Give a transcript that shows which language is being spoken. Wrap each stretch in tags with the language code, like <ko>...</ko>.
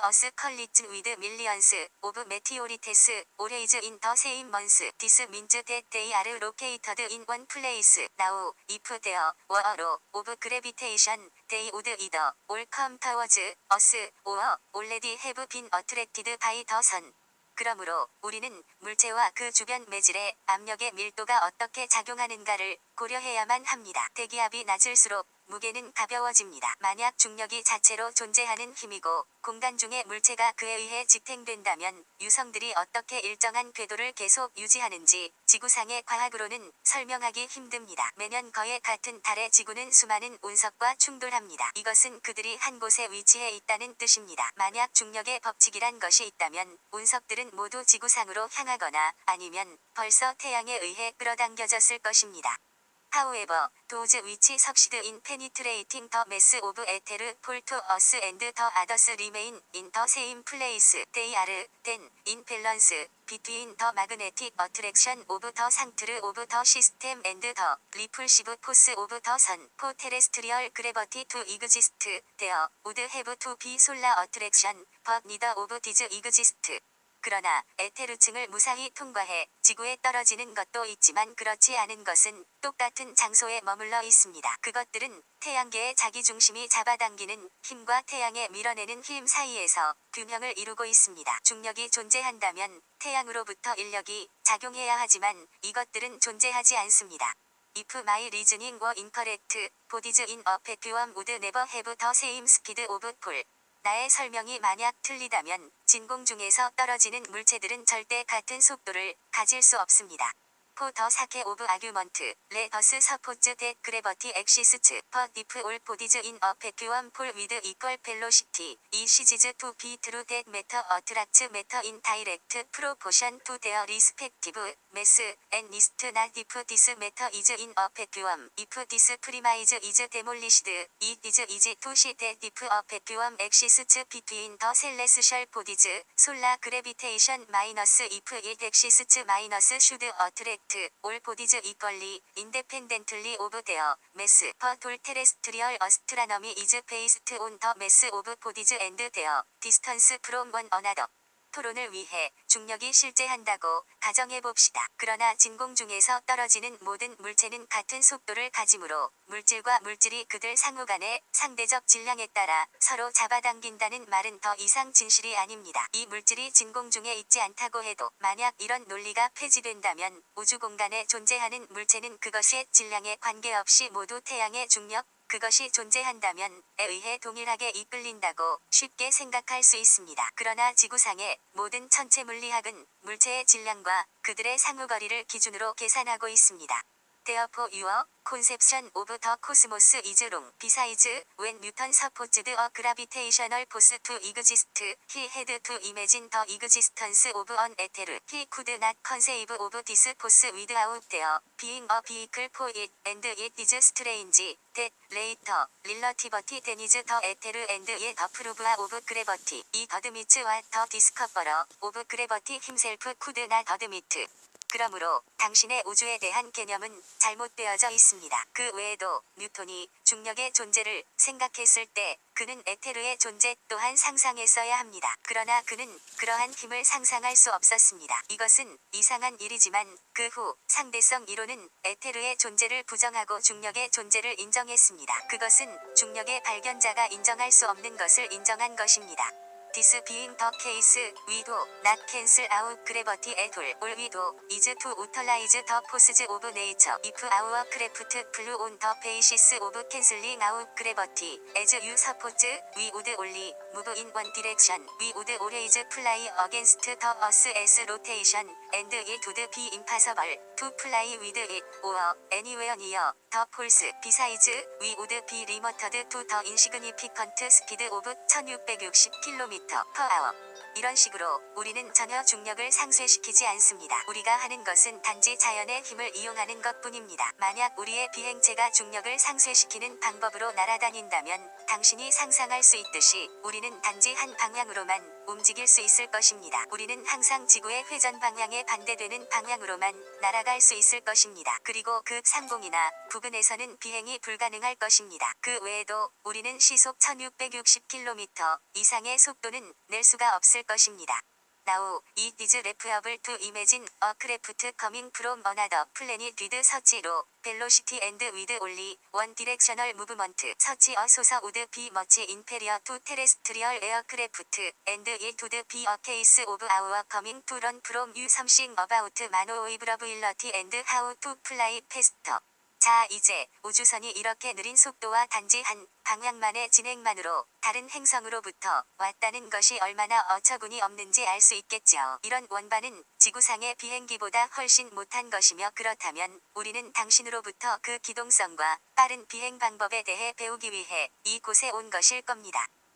<en>Earth collides with millions of meteorites always in the same month. This means that they are located in one place. Now, if there were a law of gravitation, they would either all come towards us or already have been attracted by the sun.</en> <ko>그러므로 우리는 물체와 그 주변 매질의 압력의 밀도가 어떻게 작용하는가를 고려해야만 합니다. 대기압이 낮을수록 무게는 가벼워집니다. 만약 중력이 자체로 존재하는 힘이고 공간 중의 물체가 그에 의해 지탱된다면 유성들이 어떻게 일정한 궤도를 계속 유지하는지 지구상의 과학으로는 설명하기 힘듭니다. 매년 거의 같은 달의 지구는 수많은 운석과 충돌합니다. 이것은 그들이 한 곳에 위치해 있다는 뜻입니다. 만약 중력의 법칙이란 것이 있다면 운석들은 모두 지구상으로 향하거나 아니면 벌써 태양에 의해 끌어당겨졌을 것입니다.</ko> <en>However, those which succeed in penetrating the mass of ether fall to us and the others remain in the same place. They are, then, in balance between the magnetic attraction of the center of the system and the repulsive force of the sun. For terrestrial gravity to exist, there would have to be solar attraction, but neither of these exist.</en> <ko>그러나 에테르층을 무사히 통과해 지구에 떨어지는 것도 있지만 그렇지 않은 것은 똑같은 장소에 머물러 있습니다. 그것들은 태양계의 자기중심이 잡아당기는 힘과 태양에 밀어내는 힘 사이에서 균형을 이루고 있습니다. 중력이 존재한다면 태양으로부터 인력이 작용해야 하지만 이것들은 존재하지 않습니다.</ko> <en>If my reasoning were incorrect, bodies in a vacuum would never have the same speed of fall.</en> <ko>나의 설명이 만약 틀리다면 진공 중에서 떨어지는 물체들은 절대 같은 속도를 가질 수 없습니다.</ko> <en>For the sake of argument, let us suppose that gravity exists, but if all bodies in a vacuum fall with equal velocity, it ceases to be true that matter attracts matter in direct proportion to their respective mass, and least not if this matter is in a vacuum. If this premise is demolished, it is easy to see that if a vacuum exists between the celestial bodies, solar gravitation minus if it exists minus should attract all bodies equally, independently of their mass. But all terrestrial astronomy is based on the mass of bodies and their distance from one another.</en> <ko>토론을 위해 중력이 실제한다고 가정해봅시다. 그러나 진공 중에서 떨어지는 모든 물체는 같은 속도를 가지므로 물질과 물질이 그들 상호 간의 상대적 질량에 따라 서로 잡아당긴다는 말은 더 이상 진실이 아닙니다. 이 물질이 진공 중에 있지 않다고 해도 만약 이런 논리가 폐지된다면 우주 공간에 존재하는 물체는 그것의 질량에 관계없이 모두 태양의 중력, 그것이 존재한다면 에 의해 동일하게 이끌린다고 쉽게 생각할 수 있습니다. 그러나 지구상의 모든 천체 물리학은 물체의 질량과 그들의 상호거리를 기준으로 계산하고 있습니다.</ko> <en>Therefore your conception of the cosmos is wrong. Besides, when Newton supposed a gravitational force to exist, he had to imagine the existence of an ether. He could not conceive of this force without there being a vehicle for it, and it is strange that later relativity denies the ether and yet approves of gravity. It admits what the discoverer of gravity himself could not admit.</en> <ko>그러므로 당신의 우주에 대한 개념은 잘못되어져 있습니다. 그 외에도 뉴턴이 중력의 존재를 생각했을 때 그는 에테르의 존재 또한 상상했어야 합니다. 그러나 그는 그러한 힘을 상상할 수 없었습니다. 이것은 이상한 일이지만 그 후 상대성 이론은 에테르의 존재를 부정하고 중력의 존재를 인정했습니다. 그것은 중력의 발견자가 인정할 수 없는 것을 인정한 것입니다.</ko> <en>This being the case, we do not cancel out gravity at all. All we do is to utilize the forces of nature. If our craft flew on the basis of cancelling out gravity, as you suppose, we would only move in one direction. We would always fly against the Earth's rotation, and it would be impossible to fly with it or anywhere near the poles. Besides, we would be limited to the insignificant speed of 1660km/h.</en> <ko>이런 식으로 우리는 전혀 중력을 상쇄시키지 않습니다. 우리가 하는 것은 단지 자연의 힘을 이용하는 것뿐입니다. 만약 우리의 비행체가 중력을 상쇄시키는 방법으로 날아다닌다면 당신이 상상할 수 있듯이 우리는 단지 한 방향으로만 움직일 수 있을 것입니다. 우리는 항상 지구의 회전 방향에 반대되는 방향으로만 날아갈 수 있을 것입니다. 그리고 극 상공이나 부근에서는 비행이 불가능할 것입니다. 그 외에도 우리는 시속 1660km 이상의 속도는 낼 수가 없을 것입니다.</ko> <en>Now, it is laughable to imagine a craft coming from another planet with such low velocity and with only one directional movement. Such a source would be much inferior to terrestrial aircraft, and it would be a case of our coming to learn from you something about maneuverability and how to fly faster.</en> <ko>자, 이제 우주선이 이렇게 느린 속도와 단지 한 방향만의 진행만으로 다른 행성으로부터 왔다는 것이 얼마나 어처구니 없는지 알 수 있겠죠. 이런 원반은 지구상의 비행기보다 훨씬 못한 것이며 그렇다면 우리는 당신으로부터 그 기동성과 빠른 비행 방법에 대해 배우기 위해 이곳에 온 것일 겁니다.</ko>